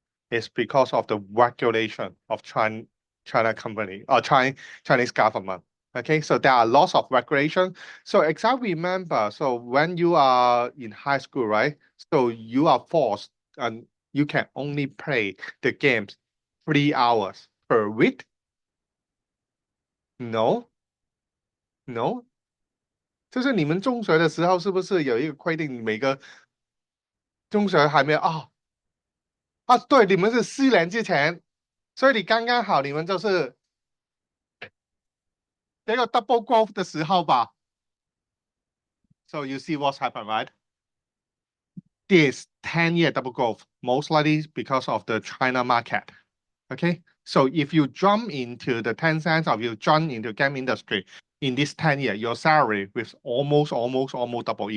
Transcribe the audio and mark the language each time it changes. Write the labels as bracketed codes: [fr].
[en] It's because of the regulation of China company or Chinese government. Okay, so there are lots of regulation. So as I remember, so when you are in high school, right? So you are forced and you can only play the games 3 hours per week. [zh] No, no，就是你们中学的时候是不是有一个规定，每个中学还没有对，你们是4年之前，所以你刚刚好，你们就是这个 double growth 的时候吧。 [en] So you see what's happened, right? This 10-year double growth, most likely because of the China market. Okay, so if you jump into the Tencent or you jump into game industry in this 10 year, your salary with almost double.